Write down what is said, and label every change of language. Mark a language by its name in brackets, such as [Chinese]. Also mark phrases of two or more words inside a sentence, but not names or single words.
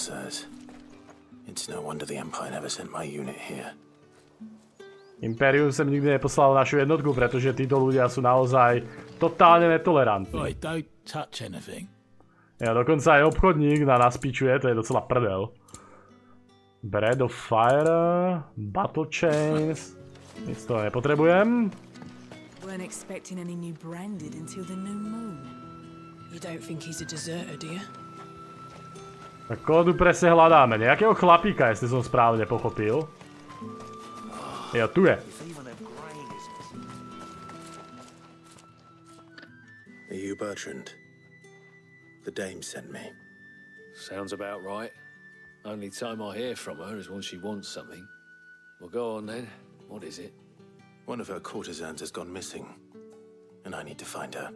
[Slovak] Imperium sem nikdy neposlalo našu jednotku, pretože títo ľudia sú naozaj totálne netolerantní. Ja dokonca aj obchodník na nás pičuje, to je docela prdel. Bread of Fire, Battle Chains, nic toho nepotrebujem. [English] Weren't expecting any new branded until the new moon. You don't think he's a deserter, do you? [Slovak] Tak koho tu presne hľadáme? Nejakého chlapíka, jestli som správne pochopil. Jo, tu je. [English] Are you Bertrand? The dame sent me. Sounds about right. Only time I hear from her is when she wants something. Well, go on then. What is it? One of her courtesans has gone missing, and I need to find her.